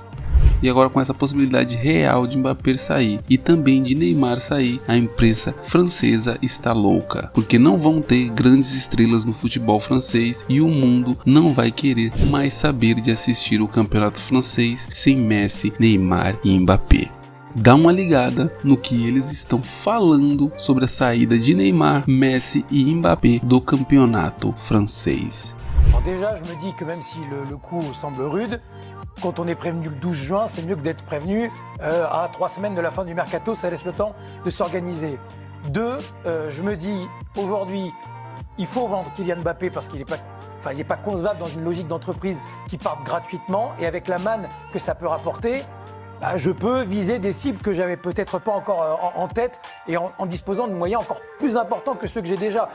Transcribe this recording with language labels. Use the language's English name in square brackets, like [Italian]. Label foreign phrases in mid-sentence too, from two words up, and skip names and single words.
[Portuguese] E agora, com essa possibilidade real de Mbappé sair e também de Neymar sair, a imprensa francesa está louca, porque não vão ter grandes estrelas no futebol francês e o mundo não vai querer mais saber de assistir o campeonato francês sem Messi, Neymar e Mbappé. Dá uma ligada no que eles estão falando sobre a saída de Neymar, Messi e Mbappé do campeonato francês. [French] Alors déjà, je me dis que même si le coup semble rude, quand on est prévenu le 12 juin, c'est mieux que d'être prévenu à 3 semaines de la fin du mercato, ça laisse le temps de s'organiser. 2, je me dis, aujourd'hui, il faut vendre Kylian Mbappé parce qu'il n'est pas concevable dans une logique d'entreprise qui parte gratuitement, et avec la manne que ça peut rapporter, je peux viser des cibles que j'avais peut-être pas encore en tête, et en disposant de moyens encore plus importants que ceux que j'ai déjà.